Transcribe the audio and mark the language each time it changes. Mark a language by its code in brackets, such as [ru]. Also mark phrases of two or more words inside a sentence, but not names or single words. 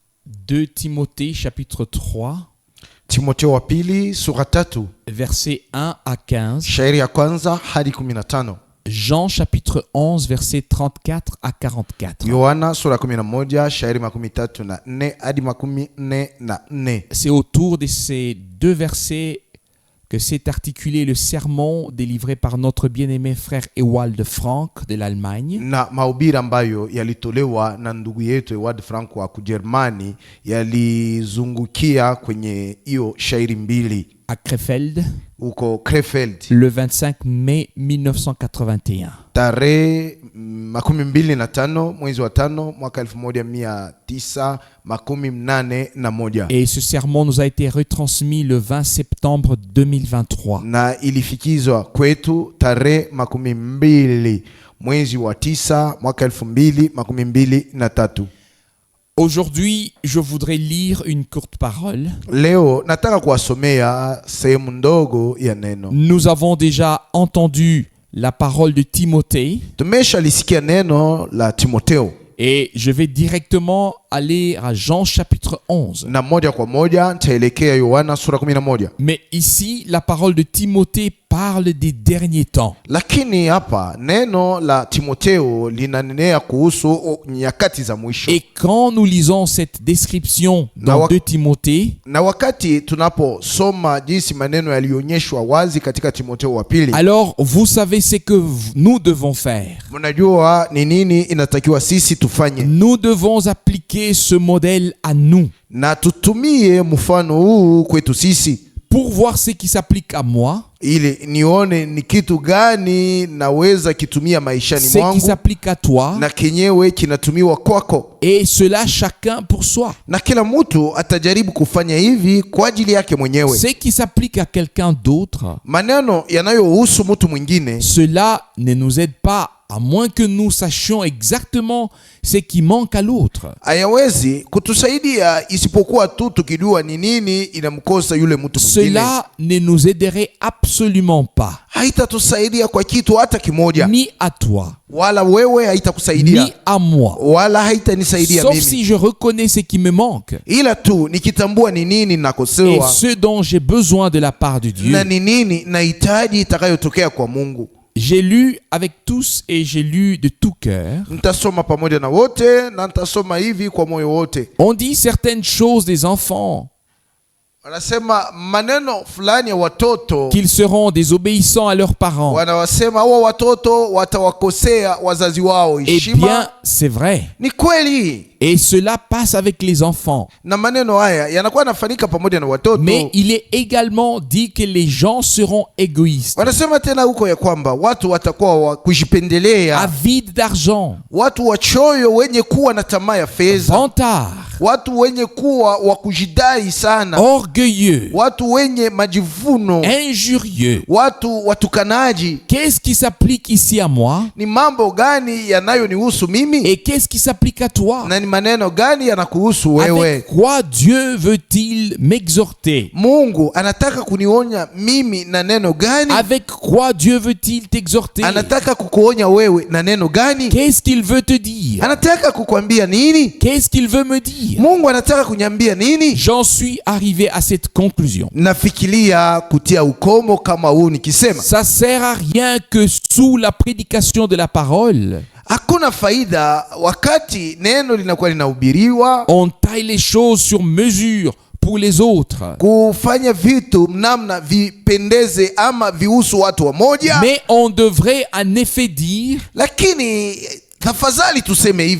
[fr] 2 Timothée chapitre 3, [sw] Timotheo wa pili sura 3 [fr] versets 1 à 15. [sw] shairi ya kwanza hadi 15. [fr] Jean chapitre 11 versets 34 à 44. [sw] Yohana sura 11 shairi 34 hadi 44. [fr] C'est autour de ces deux versets que s'est articulé le sermon délivré par notre bien-aimé frère Ewald Frank de l'Allemagne. [sw] Na mahubiri ambayo yalitolewa na ndugu yetu Ewald Frank wa Kujerumani yalizungukia kwenye hiyo shairi mbili [fr] À Krefeld, [sw] uko Krefeld [fr] le 25 mai 1981. [sw] tarehe 25 mwezi wa 5 mwaka 1981. [fr] Et ce sermon nous a été retransmis le 20 septembre 2023. [sw] Na ilifikizwa kwetu tarehe 20 mwezi wa 9 mwaka 2023. [fr] Aujourd'hui, je voudrais lire une courte parole. [sw] Leo nataka kuwasomea sehemu ndogo ya neno. [fr] Nous avons déjà entendu la parole de Timothée. [sw] Tumeshalisikia neno la Timotheo. [fr] Et je vais directement aller à Jean chapitre 11. [sw] Na moja kwa moja nitaelekea Yohana sura 11. [fr] Mais ici, la parole de Timothée parle des derniers temps. [sw] Lakini hapa neno la Timotheo linanenea kuhusu nyakati za mwisho. [fr] Et quand nous lisons cette description dans 2 Timothée, [sw] na wakati tunaposoma jinsi maneno yalionyeshwa wazi katika Timotheo wa pili, [fr] alors vous savez ce que nous devons faire. [sw] Mnajua ni nini inatakiwa sisi tufanye. [fr] Nous devons appliquer ce modèle à nous. [sw] Na tutumie mfano huu kwetu sisi. [fr] Pour voir ce qui s'applique à moi, [sw] ili nione ni kitu gani naweza kitumia maishani mwangu, [fr] ce qui s'applique à toi, [sw] na kenyewe kinatumiwa kwako. [fr] Et cela chacun pour soi. [sw] Na kila mtu atajaribu kufanya hivi kwa ajili yake mwenyewe. [fr] Ce qui s'applique à quelqu'un d'autre, [sw] maneno yanayohusu mtu mwingine, [fr] cela ne nous aide pas, à moins que nous sachions exactement ce qui manque à l'autre. [sw] Hayawezi kutusaidia isipokuwa tu tukijua ni nini inamkosa yule mtu mwingine. [fr] Cela ne nous aiderait absolument pas. [sw] Haitatusaidia kwa kitu hata kimoja. [fr] Ni à toi. [sw] Wala wewe haitakusaidia. [fr] Ni à moi. [sw] Wala haitanisaidia mimi. [fr] Sauf si je reconnais ce qui me manque. [sw] Ila tu nikitambua ni nini nakosewa. [fr] Et ce dont j'ai besoin de la part de Dieu. [sw] Na ni nini nahitaji itakayotokea kwa Mungu. [fr] J'ai lu avec tous et j'ai lu de tout cœur. [sw] Nitasoma pamoja na wote na nitasoma hivi kwa moyo wote. [fr] On dit certaines choses des enfants. [sw] Wanasema maneno fulani ya watoto, [fr] qu'ils seront désobéissants à leurs parents. [sw] Wanawasema hao watoto watawakosea wazazi wao heshima. [fr] Eh bien, c'est vrai. [sw] Ni kweli. [fr] Et cela passe avec les enfants. [sw] Na maneno haya yanakuwa yanafanyika pamoja na watoto. [fr] Mais il est également dit que les gens seront égoïstes. [sw] Wanasema tena huko ya kwamba watu watakuwa wa kujipendelea, [fr] avides d'argent, [sw] watu wachoyo wenye kuwa na tamaa ya fedha, [fr] vantards, [sw] watu wenye kuwa wa kujidai sana, [fr] orgueilleux, [sw] watu wenye majivuno, [fr] injurieux. [sw] watu watukanaji. [fr] Qu'est-ce qui s'applique ici à moi? [sw] Ni mambo gani yanayonihusu mimi? [fr] Et qu'est-ce qui s'applique à toi? [sw] Na ni maneno gani yanakuhusu wewe? [fr] Avec quoi Dieu veut-il m'exhorter? [sw] Mungu anataka kunionya mimi na neno gani? [fr] Avec quoi Dieu veut-il t'exhorter? [sw] Anataka kukuonya wewe na neno gani? [fr] Qu'est-ce qu'il veut te dire? [sw] Anataka kukwambia nini? [fr] Qu'est-ce qu'il veut me dire? [sw] Mungu anataka kunyambia nini? [fr] J'en suis arrivé à cette conclusion. [sw] Nafikiria kutia ukomo kama huu nikisema, [fr] ça sert à rien que sous la prédication de la parole, [sw] hakuna faida wakati neno linakuwa linahubiriwa, [fr] on taille les choses sur mesure pour les autres, [sw] kufanya vitu namna vipendeze ama vihusu watu wa moja. [fr] Mais on devrait en effet dire, [sw] lakini tafadhali tuseme hivi,